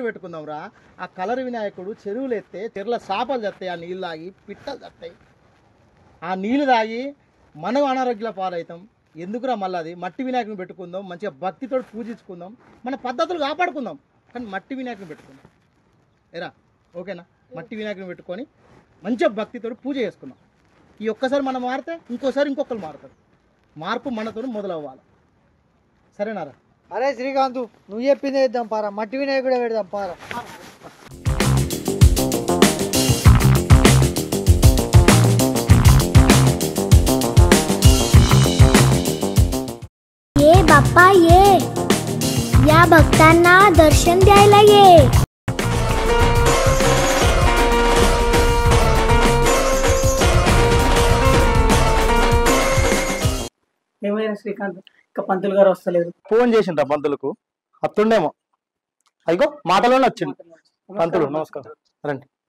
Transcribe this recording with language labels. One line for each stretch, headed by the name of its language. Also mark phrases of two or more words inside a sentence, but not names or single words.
Telugu: పెట్టుకుందాంరా ఆ కలర్ వినాయకుడు చెరువులు ఎత్తే చెరువుల చేపలు చస్తాయి ఆ నీళ్ళు తాగి పిట్టలు చస్తాయి ఆ నీళ్ళు తాగి మనం అనారోగ్యాల పాలవుతాం ఎందుకురా మళ్ళీ అది మట్టి వినాయకుని పెట్టుకుందాం మంచిగా భక్తితో పూజించుకుందాం మన పద్ధతులు కాపాడుకుందాం కానీ మట్టి వినాయకుని పెట్టుకుందాం ఏరా ఓకేనా మట్టి వినాయకుని పెట్టుకొని మంచిగా భక్తితో పూజ చేసుకుందాం ఈ ఒక్కసారి మనం మారితే ఇంకోసారి ఇంకొకరు మారుతారు మార్పు మనతో మొదలవ్వాలి సరేనారా అరే శ్రీకాంత్ నువ్వు చెప్పింది వేద్దాం పారా మట్టి వినాయకుడే పెడదాం పారా
Marathi: ये बाप्पा ये या भक्तांना दर्शन द्यायला ये
Telugu: ఏమైనా శ్రీకాంత్ ఇంకా పంతులు గారు వస్తలేదు ఫోన్ చేసిండ్రా పంతులకు అత్తుండేమో అయ్యో మాటలోనే వచ్చింది పంతులు నమస్కారం రండి